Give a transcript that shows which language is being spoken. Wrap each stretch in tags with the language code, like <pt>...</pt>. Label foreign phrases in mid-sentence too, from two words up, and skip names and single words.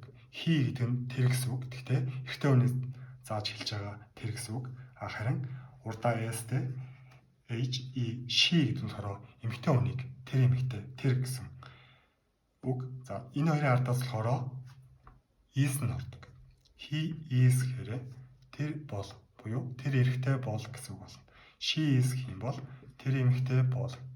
<mn>He гэдэг нь тэр гэсэн үг. Гэхдээ эрэгтэй хүнийг зааж хэлж байгаа тэр гэсэн үг. Харин урдаа s-тэй she гэдэг нь болохоор эмэгтэй хүнийг тэр эмэгтэй тэр гэсэн үг. За энэ хоёрын ардаас болохоор is нь ордог.</mn> <en>He is</en> <mn>гэхээр тэр бол буюу тэр эрэгтэй бол гэсэн үг болно.</mn> <en>She is</en> <mn>гэх юм бол тэр эмэгтэй бол</mn>